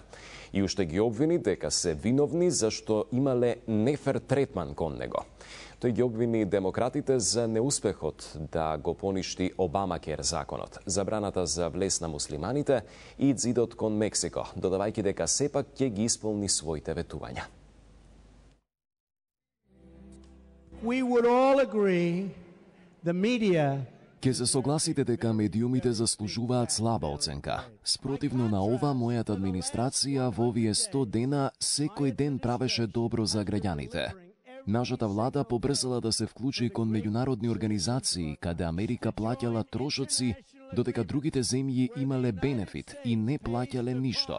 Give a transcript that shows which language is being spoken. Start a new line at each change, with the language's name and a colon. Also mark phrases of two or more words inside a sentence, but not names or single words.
Macedonian: И уште ги обвини дека се виновни зашто имале нефер третман кон него. Тој ги обвини демократите за неуспехот да го поништи Обамакер законот, забраната за влез на муслиманите и ѕидот кон Мексико, додавајќи дека сепак ќе ги исполни своите ветувања.
English: We would all agree the media
Macedonian: Ке се согласите дека медиумите заслужуваат слаба оценка. Спротивно на ова, мојата администрација во овие 100 дена секој ден правеше добро за граѓаните. Нашата влада побрзала да се вклучи кон меѓународни организации, каде Америка плаќала трошоци, додека другите земји имале бенефит и не плаќале ништо.